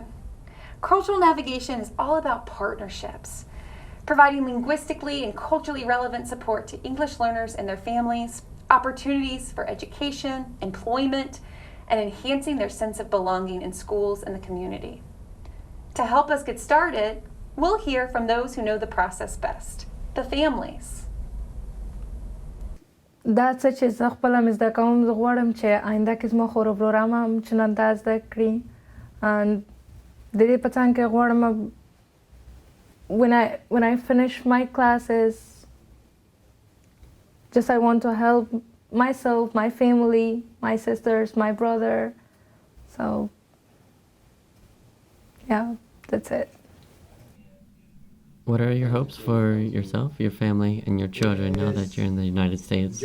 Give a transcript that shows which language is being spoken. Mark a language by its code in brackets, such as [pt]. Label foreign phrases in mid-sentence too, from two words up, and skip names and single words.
[en] Cultural navigation is all about partnerships, providing linguistically and culturally relevant support to English learners and their families, opportunities for education, employment, and enhancing their sense of belonging in schools and the community. To help us get started, we'll hear from those who know the process best, the families. [ps] دا څه چې زه خپله مې زده کوم زه غواړم چې آینده کې زما خور او وراره هم چنان دا زده کړي د دې په څنګ کې غواړم [en] when I finish my classes just I want to help myself, my family, my sisters, my brother, so yeah, that's it. What are your hopes for yourself, your family, and your children now that you're in the United States?